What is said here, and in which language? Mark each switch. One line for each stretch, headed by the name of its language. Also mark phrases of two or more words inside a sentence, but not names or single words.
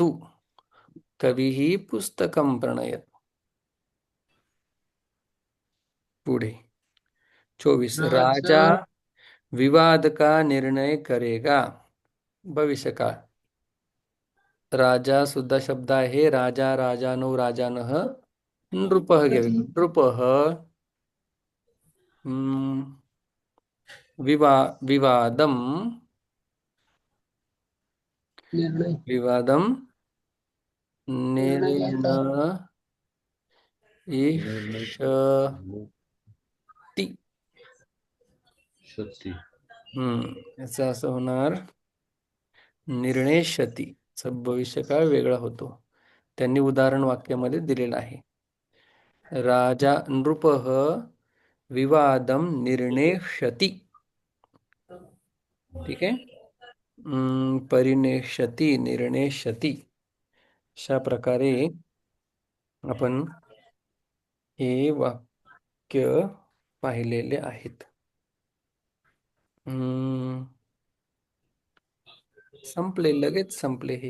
Sanskrit: कविः पुस्तकं प्रणयत.
Marathi: पुढे 24.
Sanskrit: राजा
Hindi: राजा विवाद का निर्णय करेगा.
Marathi: भविष्यकाळ. राजा सुद्धा शब्द आहे.
Sanskrit: राजा, राजानो, राजानः. नृपः घ्यावे. नृपः हम्म, विवादम निर्णय विवादम
Marathi: निर्णयाचा
Sanskrit: निर्णय निर्णयिष्यति.
Marathi: शक्ती. याचं असं होणार निर्णयष्यति. भविष्यकाळ वेगळा होतो. त्यांनी उदाहरण वाक्यामध्ये दिलेलं आहे.
Sanskrit: राजा नृपः विवादम निर्णेष्यति.
Marathi: ठीक आहे.
Sanskrit: परिणेष्यति, निर्णेष्यति.
Marathi: अशा प्रकारे आपण हे वाक्य पाहिलेले आहेत. संपले, लगेच संपले हे.